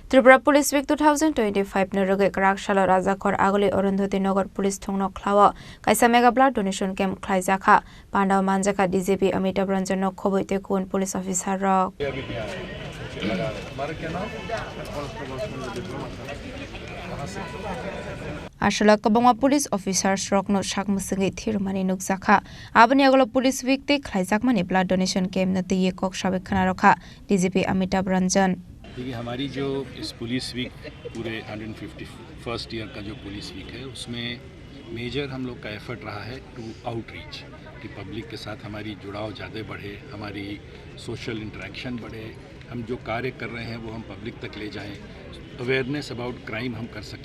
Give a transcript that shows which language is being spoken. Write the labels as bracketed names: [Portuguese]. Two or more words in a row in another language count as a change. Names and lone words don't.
[Kok Borok] Tripura Police Week 2025 na roge Karakshalo Rajakhor Agoli Arundhati Nagar Police Thongno Khlawa kaisa [English] mega blood donation camp [Kok Borok] khlaijaka Pandaw Manjaka DJP Amitabh Ranjan no khoboite kun [English] police officer [Kok Borok] rok Ashala kabangwa [English] police officers [Kok Borok] rok no sakmusingi thirmani nukjaka aboni agolo [English] police week [Kok Borok] te khlaijakmani [English] blood donation camp [Kok Borok] na tiye kok sabe khana rakha DJP Amitabh Ranjan [Hindi] देखिए हमारी जो इस [English] police week [Hindi] पूरे [English] 151st year [Hindi] का जो पुलिस वीक है उसमें मेजर हम लोग का एफर्ट रहा है [English] to outreach [Hindi] कि पब्लिक के साथ हमारी जुड़ाव ज़्यादा बढ़े, हमारी [English] social interaction [Hindi] बढ़े, हम जो कार्य कर रहे हैं वो हम पब्लिक तक ले जाएं, [English] awareness about crime [Hindi] हम कर सकें।